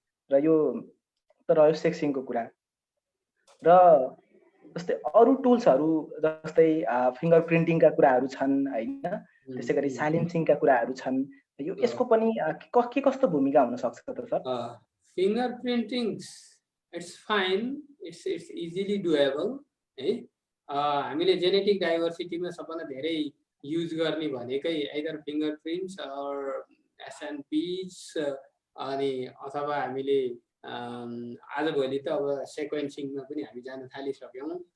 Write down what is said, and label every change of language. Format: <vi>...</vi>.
<ne>र यो त रह्यो सेक्सिङको कुरा। र जस्तै अरू टुल्सहरू जस्तै फिङ्गर प्रिन्टिङका कुराहरू छन् होइन, त्यसै गरी साइलेन्सिङका कुराहरू छन्। यो यसको पनि के कस्तो भूमिका हुन सक्छ त sir?</ne> <en>Finger printing it's fine, it's easily doable है।</en> <ne>हामीले जेनेटिक डाइभर्सिटीमा सबभन्दा धेरै युज गर्ने भनेकै आइदर फिङ्गर प्रिन्ट्स अर एसएनपीज अनि अथवा हामीले आजभोलि त अब सेक्वेन्सिङमा पनि हामी जान थालिसक्यौँ।</ne>